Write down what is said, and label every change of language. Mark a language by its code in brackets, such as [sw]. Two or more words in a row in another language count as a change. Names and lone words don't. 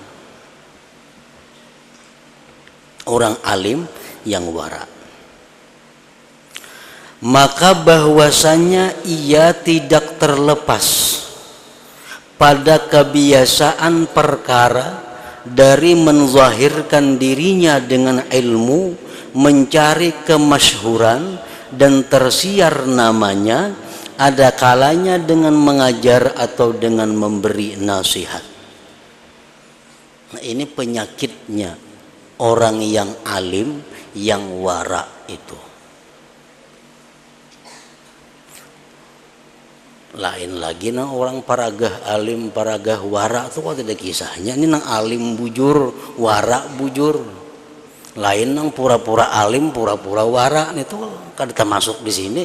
[id] Orang alim yang wara, maka bahwasanya ia tidak terlepas pada kebiasaan perkara dari menzahirkan dirinya dengan ilmu, mencari kemasyhuran dan tersiar namanya, ada kalanya dengan mengajar atau dengan memberi nasihat. Nah, ini penyakitnya orang yang alim yang wara itu. [bjn] Lain lagi nang orang paragah alim, paragah wara itu kok tidak kisahnya. Ini nang alim bujur, wara bujur. Lain nang pura-pura alim, pura-pura wara, itu kada termasuk di sini.